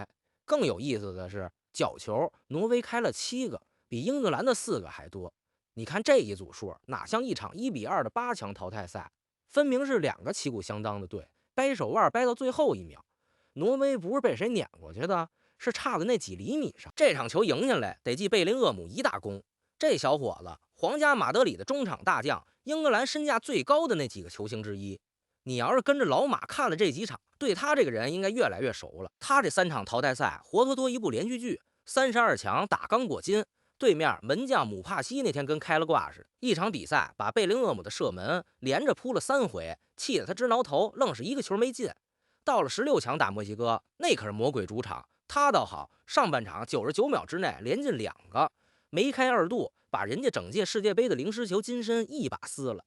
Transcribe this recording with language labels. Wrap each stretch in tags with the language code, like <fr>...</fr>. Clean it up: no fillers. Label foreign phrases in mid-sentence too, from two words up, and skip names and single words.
<zh>更有意思的是，角球挪威開了7個，比英格蘭的4個還多。你看這一組數，哪像一場1比2的8強淘汰賽，分明是2個旗鼓相當的隊，掰手腕掰到最後一秒。挪威不是被誰撵過去的，是差的那幾厘米上。這場球贏下來，得記貝林厄姆一大功。這小伙子，皇家馬德里的中場大將，英格蘭身價最高的那幾個球星之一。你要是跟着老馬看了這幾場，對他這個人應該越來越熟了。他這3場淘汰賽，活脫脫一部連續劇，32強打剛果金， 對面門將姆帕西那天跟開了掛似的，一場比賽把貝林厄姆的射門連着撲了3回，氣得他直撓頭，愣是一個球沒進。到了16強打墨西哥，那可是魔鬼主场，他倒好，上半场99秒之內連进2個，梅開2度，把人家整届世界杯的灵狮球金身一把撕了。</zh>